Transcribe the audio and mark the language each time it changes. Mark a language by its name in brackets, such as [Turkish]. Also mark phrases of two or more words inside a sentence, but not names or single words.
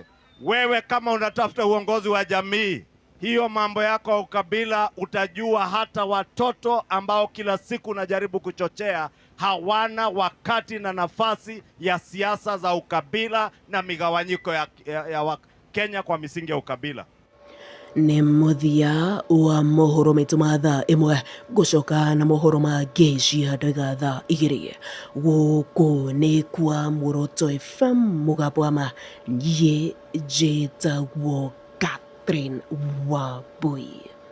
[Swahili] Wewe kama unatafuta uongozi wa jamii, hiyo mambo yako ya ukabila, utajua hata watoto ambao kila siku unajaribu kuchochea hawana wakati na nafasi ya siasa za ukabila na migawanyiko ya Kenya kwa misingi ya ukabila. [Kikuyu] Nĩ mũthia wa mohoro maitũ ma thaa ĩmwe, gũcoka na mohoro mangĩ cia ndagĩka thaa igĩrĩ. Gũkũ nĩ kwa Muoroto FM, mũgambo wa ma. Niĩ njĩtagwo Catherine Wambui.